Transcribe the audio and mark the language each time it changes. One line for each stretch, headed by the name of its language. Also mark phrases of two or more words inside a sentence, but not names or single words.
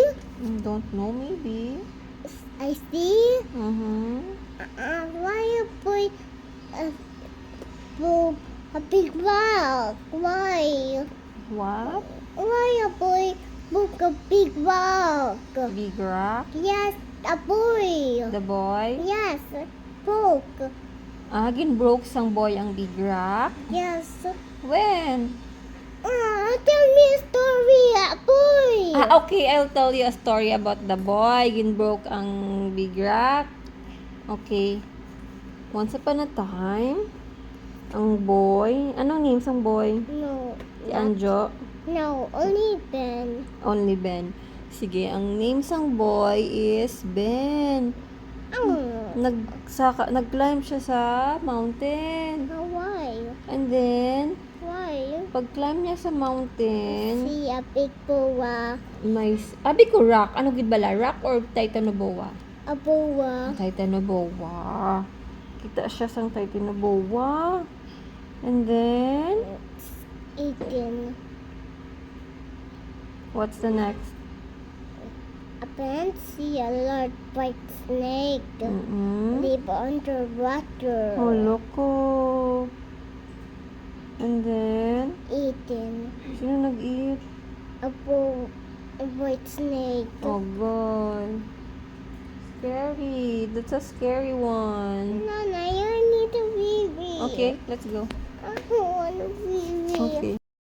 English: Don't know, maybe. I see. Why you put a big rock? Why? What? Why you put a big rock? Big rock? Yes, A boy. The boy? Yes. Broke.
Hiligaynon: Ginbroke sang boy ang
English: big rock? Yes. When? Tell me a story, a boy. Okay, I'll tell you a story about the boy.
Hiligaynon: Ginbroke ang
English: big rock.
Hiligaynon: Okay.
English: Once upon a time,
Hiligaynon: ang boy, anong name sang boy?
English: No.
Hiligaynon: Si Anjo?
English: No, only Ben. Only Ben.
Hiligaynon: Sige, ang name sang boy is Ben. Nag-climb siya sa mountain.
English: Why? And then, Why?
Hiligaynon: pag-climb niya sa mountain,
English: See a big boa.
Hiligaynon: may, abi ko rock. Ano gid bala?
English: Rock or Titanoboa? A boa. Titanoboa.
Hiligaynon: Kita siya sang Titanoboa.
English: And then, Eaten. what's the next? A Ben see a large white snake live underwater. Oh, loko. And then, Eaten.
Hiligaynon: sino nag-eat?
English: A white snake. Oh, God. Scary. That's a scary one. Nana, you need a baby. Okay, let's go. I don't want a baby. Okay.